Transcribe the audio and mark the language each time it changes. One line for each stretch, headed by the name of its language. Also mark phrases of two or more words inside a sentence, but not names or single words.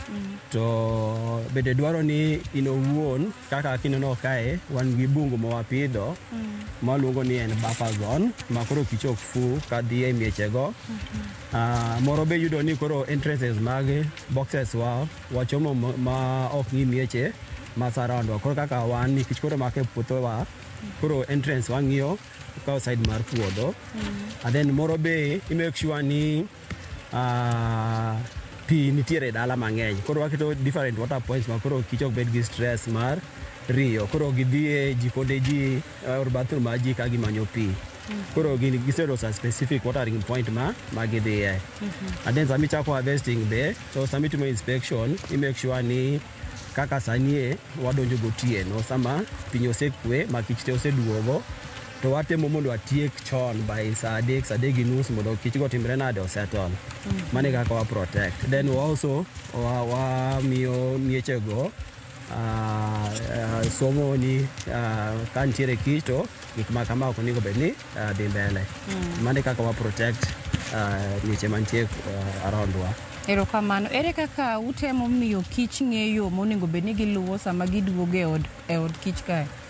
Luo (Kenya and Tanzania): To bende dwaro ni in owuon kaka kineno kae wan gi bungu mawapidho maluongo ni en
English: buffer zone
Luo (Kenya and Tanzania): ma koro kich ok fu kadhi e mieche go. Moro be yudo ni koro entrances mag boxes wachomo ma ok ng'i mieche ma surround wa. Koro kaka wan nikech koro make puothowa, koro entrance wang'iyo ka side mar puodho. And then moro be i
English: make sure
Luo (Kenya and Tanzania): ni pi nitiere dala mang'eny. Koro waketo
English: different water points
Luo (Kenya and Tanzania): ma koro kich ok bed gi stress mar riyo. Koro gidhi e jikonde ji or bathroom ma ji ka gimanyo pi. Koro giseloso
English: specific watering point
Luo (Kenya and Tanzania): ma gidhiye. And then sami chako harvesting be, so sami timo inspection, i
English: make sure
Luo (Kenya and Tanzania): ni kaka sanie wadonjo gotieno sama piny osekwe ma kich te oseduogo. To watemo mondo watiek chon by saa 3:30 mondo kich go timre nade osettle. Mane kaka wa protect.
English: Then we also
Luo (Kenya and Tanzania): wamiyo mieche go somo ni ka nitiere kich to gik ma kama ok onego bed ni dhi mbele. Mane kaka wa protect mieche mantie around wa. Erokamano. Ere kaka utemo miyo kich ng'eyo monego bed ni giluwo sama giduogo e od kich kae?